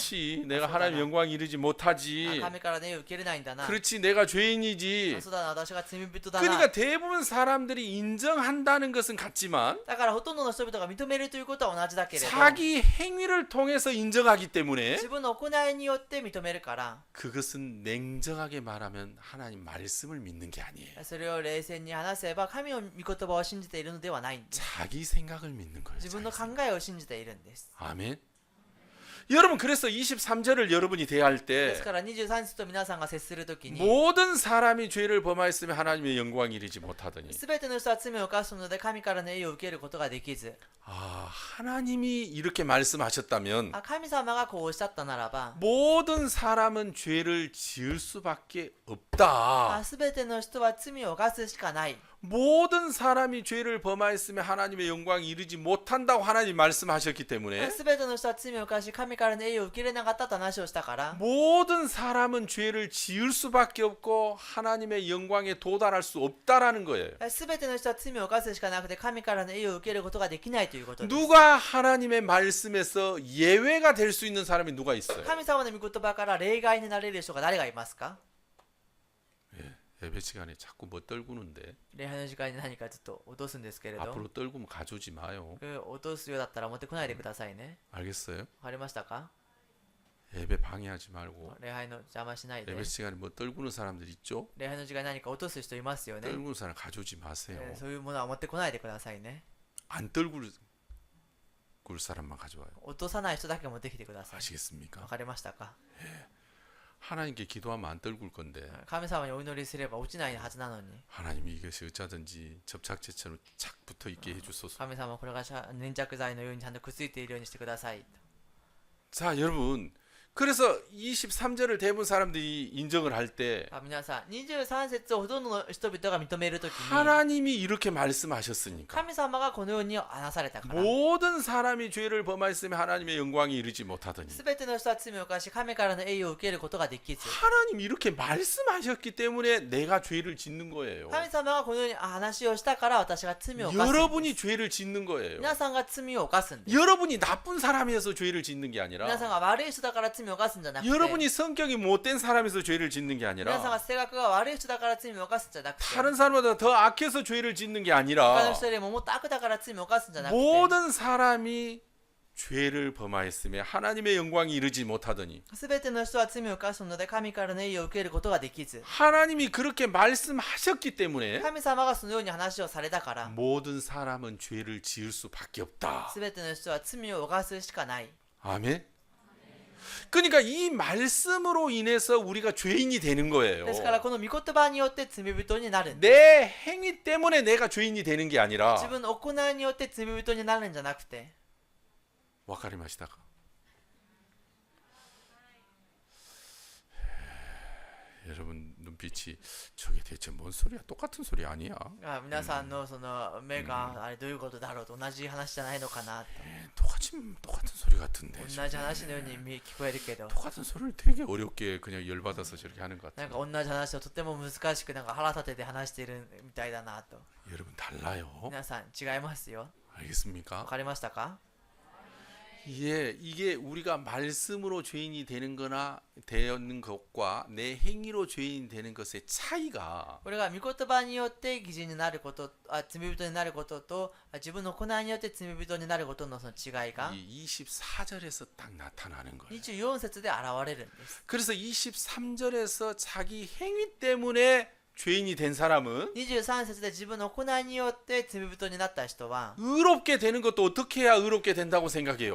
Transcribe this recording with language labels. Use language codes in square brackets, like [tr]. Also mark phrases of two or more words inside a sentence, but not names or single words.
[ko] 그렇지. 내가 아, 하나님 그러잖아. 영광 이르지 못하지. [ja] 神からの栄誉を受けれないんだな。 [ko] 그렇지. 내가 죄인이지. [ja] そうだな、私が罪人だな。 [ko] 그러니까 대부분 사람들이 인정한다는 것은 같지만 [ja] だからほとんどの人々が認めるということは同じだけれど、 [ko] 자기 행위를 통해서 인정하기 때문에 [ja] 自分の行いによって認めるから、 [ko] 그것은 냉정하게 말하면 하나님 말씀을 믿는 게 아니에요. [ja] それを冷静に話せば神の御言葉を信じているのではないんです。 [ko] 자기 생각을 믿는 거예요. [ja] 自分の [ko] 자기 [ja] 考えを信じているんです。 [ko] 아멘. 여러분 그래서 23절을 여러분이 대할 [ja] で [ko] 때 [ja] すから23節と皆さんが接するときに、 [ko] 모든 사람이 죄를 범하였으면 하나님의 영광이 이르지 못하더니 [ja] すべての人は罪を犯すので神からの栄誉を受けることができず、 [ko] 아 하나님이 이렇게 말씀하셨다면 [ja] 神様がこうおっしゃったならば、 [ko] 모든 사람은 죄를 지을 수밖에 없다. [ja] すべての人は罪を犯すしかない。 [ko] 모든 사람이 죄를 범하였으면 하나님의 영광이 이르지 못한다고 하나님 말씀하셨기 때문에 [ja] すべての人は罪を犯し神からの栄誉を受け入れなかったと話をしたから、 [ko] 모든 사람은 죄를 지을 수밖에 없고 하나님의 영광에 도달할 수 없다라는 거예요. [ja] すべての人は罪を犯すしかなくて神からの栄誉を受けることができないということです。 [ko] 누가 하나님의 말씀에서 예외가 될 수 있는 사람이 누가 있어요? [ja] 神様の御言葉から例外になれる人が誰がいますか？ [ko] 예배 시간에 자꾸 뭐 떨구는데 [ja] 礼拝の時間に何かちょっと落とすんですけれど、 [ko] 앞으로 떨구면 가져오지 마요. [ja] 落とすようだったら持ってこないでくださいね。 [ko] 알겠어요? [ja] わかりましたか？ [ko] 예배 방해하지 말고 [ja] 礼拝の邪魔しないで。 [ko] 예배 시간에 뭐 떨구는 사람들 있죠? [ja] 礼拝の時間に何か落とす人いますよね。 [ko] 떨구는 사람 가져오지 마세요. [ja] そういうものは持ってこないでくださいね。 [ko] 안 떨굴 사람만 가져와요. [ja] 落とさない人だけ持ってきてください。 [ko] 아시겠습니까? [ja] わかりましたか？ [ko] 하나님께 기도하면 안 떨굴 건데 [ja] 神様にお祈りすれば落ちないはずなのに、 [ko] 하나님이 이것이 어쩌든지 접착제처럼 착 붙어 있게 해주소서. [ja] 神様はこれが粘着剤のようにちゃんとくっついているようにしてください。 [ko] 자 여러분 그래서 23절을 대부분 사람들이 인정을 할 때 [ja] 皆さん、23節をほとんどの人々が認めるときに、 [ko] 하나님이 이렇게 말씀하셨으니까 [ja] 神様がこのように話されたから、 [ko] 모든 사람이 죄를 범하였으면 하나님의 영광이 이르지 못하더니 [ja] すべての人は罪を犯し神からの栄誉を受けることができず、 [ko] 하나님이 이렇게 말씀하셨기 때문에 내가 죄를 짓는 거예요. [ja] 神様がこのように話をしたから私が罪を犯すんです。 [ko] 여러분이 죄를 짓는 거예요. [ja] 皆さんが罪を犯すんです。 [ko] 여러분이 나쁜 사람이어서 죄를 짓는 게 [ja] 皆さん [ko] 아니라 [ja] が悪い人だから罪を犯すんじゃなくて、 [ko] 여러분이 성격이 못된 사람에서 죄를 짓는 게 [ja] 皆さんが [ko] 아니라 [ja] 性格が悪い人だから罪を犯すんじゃなくて、 [ko] 다른 사람보다 더 악해서 죄를 짓는 게 [ja] 他の [ko] 아니라 [ja] 人よりももっと悪だから罪を犯すんじゃなくて、 [ko] 모든 사람이 죄를 범하였으며 하나님의 영광이 이르지 못하더니 [ja] すべての人は罪を犯すので神からの栄誉を受けることができず、 [ko] 하나님이 그렇게 말씀하셨기 때문에 [ja] 神様がそのように話をされたから、 [ko] 모든 사람은 죄를 지을 수밖에 없다. [ja] すべての人は罪を犯すしかない。 [ko] 아멘. 그러니까 이 말씀으로 인해서 우리가 죄인이 되는 거예요. [ja] ですからこの御言葉によって罪人になるんです。 [ko] 내 행위 때문에 내가 죄인이 되는 게 아니라 [ja] 自分の行いによって罪人になるんじゃなくて、わかりましたか? [ko] 여러분 눈빛이 저게 대체 뭔 소리야? 똑같은 소리 아니야? [ja] 皆さんのその目があれどういうことだろうと同じ話じゃないのかなと。 [ko] 똑같은 소리 같은데. [ja] 同じ話のように聞こえるけど、 [ko] 똑같은 소리를 되게 어렵게 그냥 열받아서 저렇게 하는 것 [ja] な [ko] 같아요. [ja] んか同じ話をとても難しくなんか腹立てて話しているみたいだなと。 [ko] 여러분 달라요. [ja] 皆さん違いますよ。わ [ko] 알겠습니까? [ja] かりましたか？ [ko] 이게 우리가 말씀으로 죄인이 되는 거나 되는 것과 내 행위로 죄인이 되는 것의 차이가 [ja] これが御言葉によって義人になること、罪人になることと、自分の行いによって罪人になることのその違いが [ko] 이 24절에서 딱 나타나는 거예요. [ja] 24 節で現れるんです。 [ko] 그래서 23절에서 자기 행위 때문에 죄인이 된 사람은 [ja] 23 節で自分の行いによって罪人になった人は [ko] 의롭게 되는 것도 어떻게 해야 의롭게 된다고 생각해요?